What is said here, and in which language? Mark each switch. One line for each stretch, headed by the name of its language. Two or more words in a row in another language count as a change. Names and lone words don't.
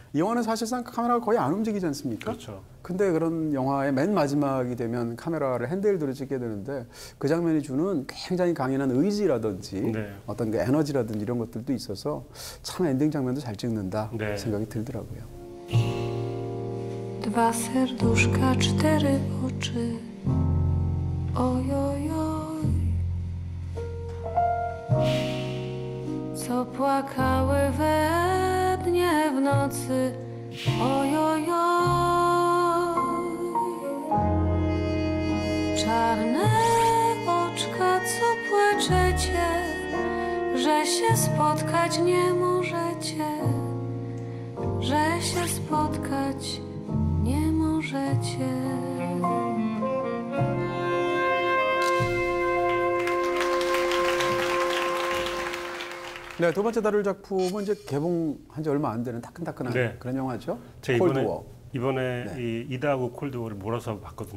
Korean: 이 영화는 사실상 카메라가 거의 안 움직이지 않습니까? 그렇죠. 근데 그런 영화의 맨 마지막이 되면 카메라를 핸드헬드로 찍게 되는데 그 장면이 주는 굉장히 강인한 의지라든지 네. 어떤 그 에너지라든지 이런 것들도 있어서 참 엔딩 장면도 잘 찍는다 네. 생각이 들더라고요.
Polish: Dwa serduszka, 4 oczy. Oj, oj, oj. Co płakały we dnie w nocy. Oj, oj, oj. Czarne oczka, co płaczecie, że się spotkać nie możecie, że się spotkać nie możecie.
Korean: 네, 두 번째 다룰 작품은 이제 개봉한 지 얼마 안 되는 따끈따끈한 네. 그런 영화죠. 제가 콜드워. 이번에 네. 이 이다하고 콜드워를 몰아서 봤거든요.